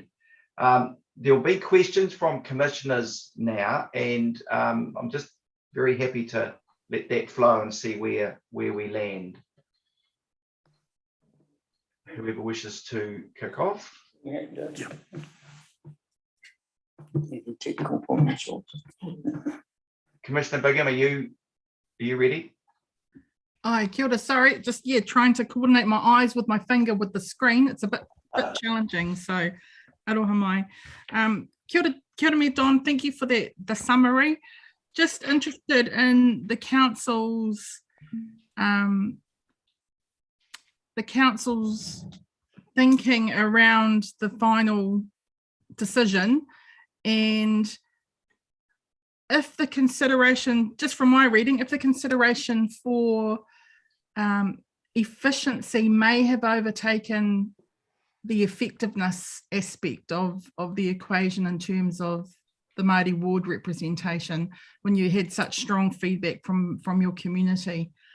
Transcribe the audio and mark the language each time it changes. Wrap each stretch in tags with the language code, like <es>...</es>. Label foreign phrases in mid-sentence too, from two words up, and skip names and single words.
<en>There'll be questions from commissioners now, and I'm just very happy to let that flow and see where we land. Whoever wishes to kick off. Yeah. Technical problems. Commissioner Bigham, are you ready? Hi,</en> <mi>kia ora,</mi> <en>sorry, just trying to coordinate my eyes with my finger with the screen. It's a bit challenging, so</en> <mi>aroha mai. Kia ora me,</mi> <en>Don, thank you for the summary. Just interested in the council's the council's thinking around the final decision, and if the consideration, just from my reading, if the consideration for efficiency may have overtaken the effectiveness aspect of the equation in terms of the Māori ward representation, when you had such strong feedback from your community.</en>